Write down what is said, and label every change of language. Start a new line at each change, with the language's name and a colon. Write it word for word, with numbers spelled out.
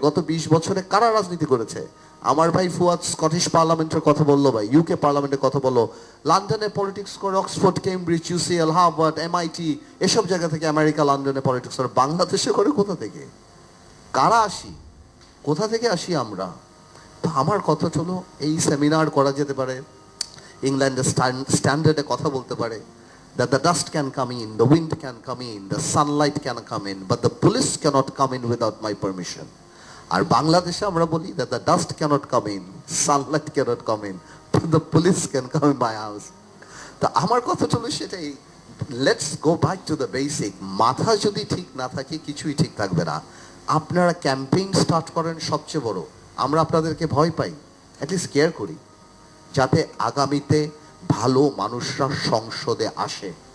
Bangla: গত বিশ বছরে কারা রাজনীতি করেছে? আমার ভাই ফুয়াদ স্কটিশ পার্লামেন্টের কথা বললো, ভাই ইউকে পার্লামেন্টের কথা বললো, লন্ডনে পলিটিক্স করে, Oxford, Cambridge, UCL, Harvard, MIT, এসব জায়গা থেকে আমেরিকা, লন্ডনে পলিটিক্স করে, বাংলাদেশে করে, কোথা থেকে কারা আসি, কোথা থেকে আসি আমরা? তো আমার কথা চলো, এই সেমিনার করা যেতে পারে, ইংল্যান্ডের স্ট্যান্ডার্ডে কথা বলতে পারে,
English: that the dust can come in, the wind can come in, the sunlight can come in, but the police cannot come in without my permission.
Bangla: আর বাংলাদেশে আমরা বলি
English: that the dust cannot come in, sunlight cannot come in, but the police can come in my house.
Bangla: তো আমার কথাটা হলো সেটাই,
English: Let's go back to the basic.
Bangla: মাথা যদি ঠিক না থাকে কিছুই ঠিক থাকবে না। আপনারা ক্যাম্পেইন স্টার্ট করেন, সবচেয়ে বড় আমরা আপনাদেরকে ভয় পাই, অ্যাটলিস্ট কেয়ার করি, যাতে আগামীতে ভালো মানুষরা সংসদে আসে।